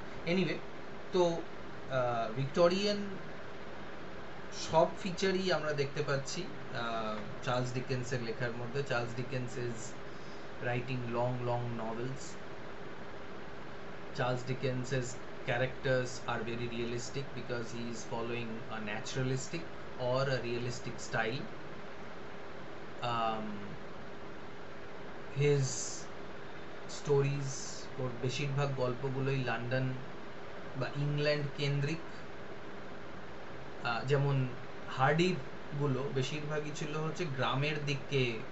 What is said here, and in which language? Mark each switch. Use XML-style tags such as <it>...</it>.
<bn>Anyway, তো Victorian সব ফিচারই আমরা দেখতে পাচ্ছি চার্লস ডিকেন্সের লেখার মধ্যে।</bn> <en>Charles Dickens is writing long long novels. Charles Dickens's characters are very realistic because he is following a naturalistic or a realistic style. His stories</en> <bn>ওর বেশিরভাগ গল্পগুলোই London বা England কেন্দ্রিক। যেমন হার্ডির গুলো বেশিরভাগই ছিল হচ্ছে গ্রামের দিকে</bn>